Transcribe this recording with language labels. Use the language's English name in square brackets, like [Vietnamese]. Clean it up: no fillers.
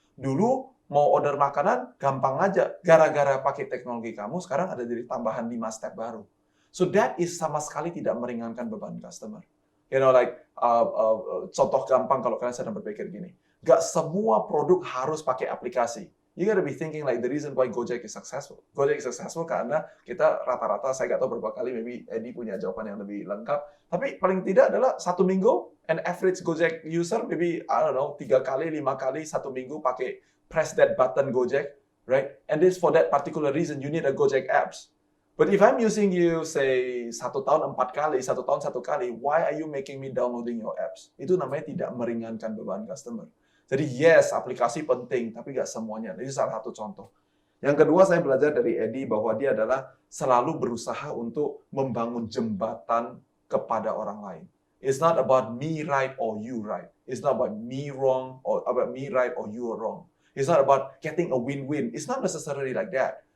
[Indonesian] Dulu mau order makanan, gampang aja. Gara-gara pakai teknologi kamu, sekarang ada jadi tambahan 5 step baru. [English] So that is [Indonesian] sama sekali tidak meringankan beban customer. [English] You know, like [Indonesian] contoh gampang kalau kalian sedang berpikir gini. Gak semua produk harus pakai aplikasi. [English] You gotta be thinking like the reason why GOJEK is successful. [Indonesian] GOJEK [English] is successful [Indonesian] karena kita rata-rata, saya nggak tahu berapa kali, [English] maybe [Indonesian] Edy punya jawaban yang lebih lengkap. Tapi paling tidak adalah 1 minggu, [English] an average GOJEK user, maybe, I don't know, [Indonesian] 3 kali, 5 kali, 1 minggu pakai [English] press that button GOJEK, right? And this for that particular reason, you need a GOJEK apps. But if I'm using you, say, [Indonesian] 1 tahun 4 kali, 1 tahun 1 kali, [English] why are you making me downloading your apps? [Indonesian] Itu namanya tidak meringankan beban customer. Jadi [English] yes, [Indonesian] aplikasi penting, tapi nggak semuanya. Ini salah satu contoh. Yang kedua, saya belajar dari Edy bahwa dia adalah selalu berusaha untuk membangun jembatan kepada orang lain. [English] It's not about me right or you right. It's not about me wrong or about me right or you are wrong. It's not about getting a win-win. It's not necessarily like that.